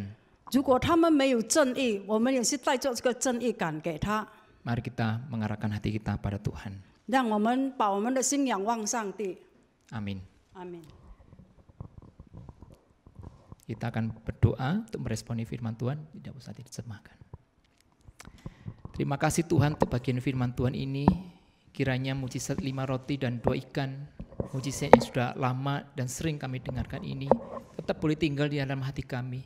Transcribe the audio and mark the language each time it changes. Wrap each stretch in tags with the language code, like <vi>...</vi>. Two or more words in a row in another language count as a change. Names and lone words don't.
<zh>如果他们没有正义，我们也是带着这个正义感给他，</zh> <id>Mari kita mengarahkan hati kita pada Tuhan.</id> <zh>让我们把我们的心仰望上帝。</zh> <id>Amin.</id> <zh>阿门。</zh> <id>Kita akan berdoa untuk meresponi firman Tuhan, tidak usah diterjemahkan. Terima kasih Tuhan untuk bagian firman Tuhan ini. Kiranya mujizat 5 roti dan 2 ikan, mujizat yang sudah lama dan sering kami dengarkan ini, tetap boleh tinggal di dalam hati kami.</id>